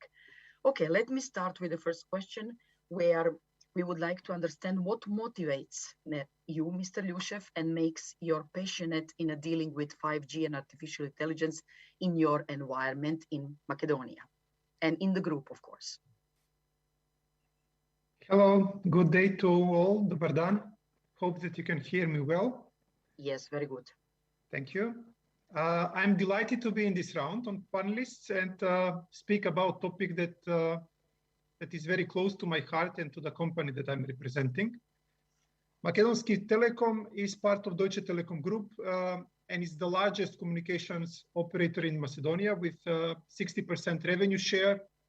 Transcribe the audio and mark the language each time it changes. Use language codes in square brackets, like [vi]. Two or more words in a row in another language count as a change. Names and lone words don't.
[en] Okay, let me start with the first question, where we would like to understand what motivates you, Mr. Ilyushev, and makes you passionate in dealing with 5G and artificial intelligence in your environment in Macedonia and in the group, of course. Hello, good day to all. [sr] Dobar dan. [en] Hope that you can hear me well. Yes, very good. Thank you. I'm delighted to be in this round on panelists and speak about a topic that is very close to my heart and to the company that I'm representing. Makedonski Telekom is part of Deutsche Telekom Group and is the largest communications operator in Macedonia with 60% revenue share.